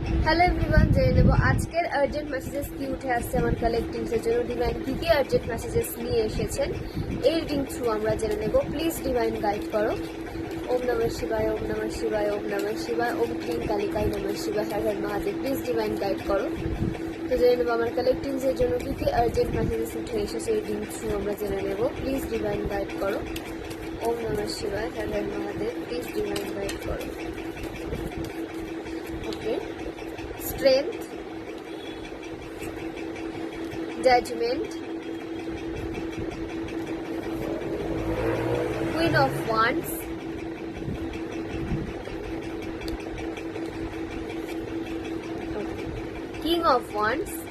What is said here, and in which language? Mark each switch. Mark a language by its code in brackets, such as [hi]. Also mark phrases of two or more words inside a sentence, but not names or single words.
[en] hello everyone, [bn] জেনে নেব আজকের [en] urgent messages [bn] কি উঠে আসছে আমার কালেক্টিংসের জন্য। ডিভাইন কি কি [en] urgent messages [bn] নিয়ে এসেছেন এই [en] reading through [bn] আমরা জেনে নেব। [en] please divine guide [bn] করো। [sa] ওম নমঃ শিবায়, ওম নমঃ শিবায়, ওম নমঃ শিবায়, ওম ক্লিং কালিকায় নমঃ শিবায়, হর হর মহাদেব। [en] please divine guide [bn] করো। তো জেনে নেব আমার কালেক্টিংসের জন্য কি কি [en] urgent messages [bn] উঠে এসেছে এই [en] reading through [bn] আমরা জেনে নেব। [en] please divine guide [sa] করো। ওম নমঃ শিবায়, হর হর মহাদেব। [en] please divine guide [bn] করো। ওকে, [en] strength, judgment, Queen of Wands, King of Wands,